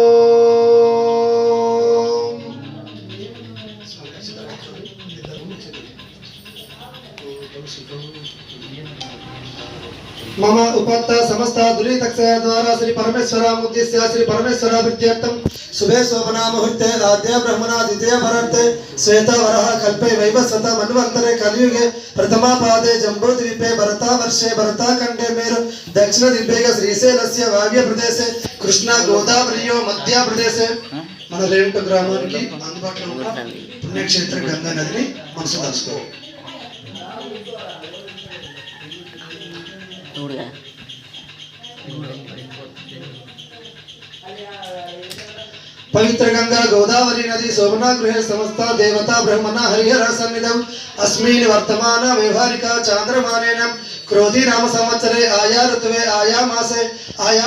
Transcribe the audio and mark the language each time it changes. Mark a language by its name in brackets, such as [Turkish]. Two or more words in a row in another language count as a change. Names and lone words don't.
[Sanskrit] मम उपत्ता समस्ता दुरीतक्षय द्वारा श्री परमेश्वरा मुद्दिश्य श्री परमेश्वरा वृत्त्यर्थं शुभे शोभना मुहूर्ते आद्य ब्रह्मणा द्वितीय भरते श्वेतवरः कल्पे वैवस्वत मन्वन्तरे कलियुगे प्रथमा पादे जम्बूद्वीपे भरता वर्षे भरता खण्डे मेरु दक्षिण दिग्भेगे श्रीशैलस्य वायव्य प्रदेशे कृष्णा गोदावरीयो मध्य प्रदेशे [Telugu] మన రేవుట గ్రామానికి అందుబాటులో ఉన్న పుణ్యక్షేత్ర గంగా నదిని మనసు దాచుకోవాలి। [Sanskrit] पवित्र गंगा गोदावरी नदी शोभना गृहे समस्त देवता ब्रह्मणा हरिहर सन्निधौ अस्मिन् वर्तमान व्यवहारिक चांद्रमानेन क्रोधी नाम संवत्सरे आया ऋतुवे आया मासे आया